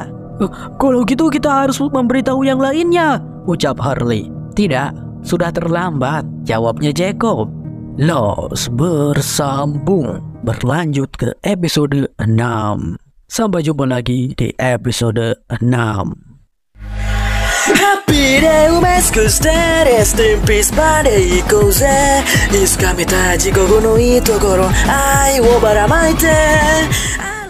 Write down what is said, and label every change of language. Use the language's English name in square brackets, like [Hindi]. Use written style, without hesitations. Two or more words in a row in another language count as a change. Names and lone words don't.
[Indonesian] Kalau gitu kita harus memberitahu yang lainnya, ucap Harley. Tidak, sudah terlambat, jawabnya Jacob. Lost bersambung, berlanjut ke episode 6. Sampai jumpa lagi di episode 6. [English] Happy day [Japanese] をマスクして [English] rest in peace [Japanese] まで行こうぜ。いつか見たい地獄のいいところ愛をばらまいて